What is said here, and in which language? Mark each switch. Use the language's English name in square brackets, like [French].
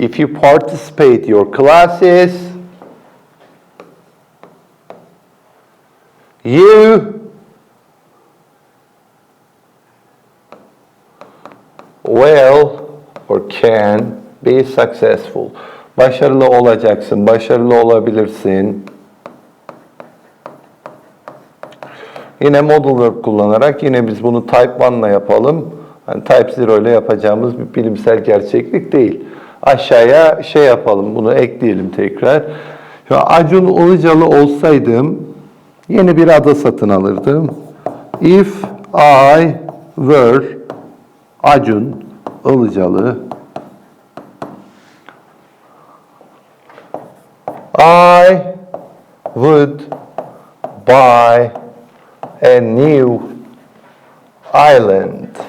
[English] If you participate your classes, you will or can be successful. [Turkish] Başarılı olacaksın, başarılı olabilirsin. Yine modal verb kullanarak yine biz bunu type 1 ile yapalım. Yani type 0 ile yapacağımız bir bilimsel gerçeklik değil. Aşağıya şey yapalım, bunu ekleyelim tekrar. Şu Acun Ilıcalı olsaydım yeni bir ada satın alırdım. [English] If I were Acun Ilıcalı, I would buy a new island.